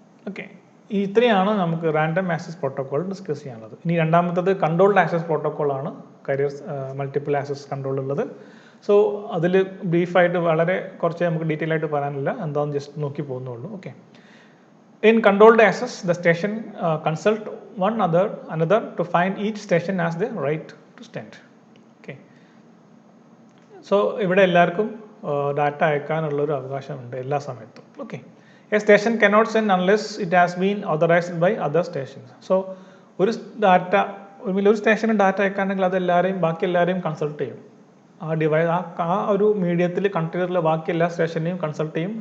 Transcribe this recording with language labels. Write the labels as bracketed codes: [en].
[ml] Okay, ഇത്രയാണ് നമുക്ക് random access protocol discuss ചെയ്യാനുള്ളത്. ഇനി രണ്ടാമത്തത് controlled access പ്രോട്ടോക്കോളാണ് career multiple access control ഉള്ളത്. സോ അതിൽ ബ്രീഫായിട്ട് വളരെ കുറച്ച് നമുക്ക് ഡീറ്റെയിൽ ആയിട്ട് പറയാനില്ല, എന്താണെന്ന് ജസ്റ്റ് നോക്കി പോകുന്നുള്ളൂ. [en] Okay, in controlled access the station consult one another to find each station has the right to stand. [ml] Okay, so ഇവിടെ എല്ലാവർക്കും ഡാറ്റ അയക്കാനുള്ളൊരു അവകാശമുണ്ട് എല്ലാ സമയത്തും. [en] Okay, a station cannot send unless it has been authorized by other stations. [ml] So ഒരു data ഒരു സ്റ്റേഷന് data അയക്കാണെങ്കിൽ അത് ബാക്കി എല്ലാവരെയും കൺസൾട്ട് ചെയ്യും. ആ ഡിവൈസ് ആ ഒരു മീഡിയത്തിൽ കൺട്രീറിലെ ബാക്കി എല്ലാ സ്റ്റേഷനെയും കൺസൾട്ട് ചെയ്യും.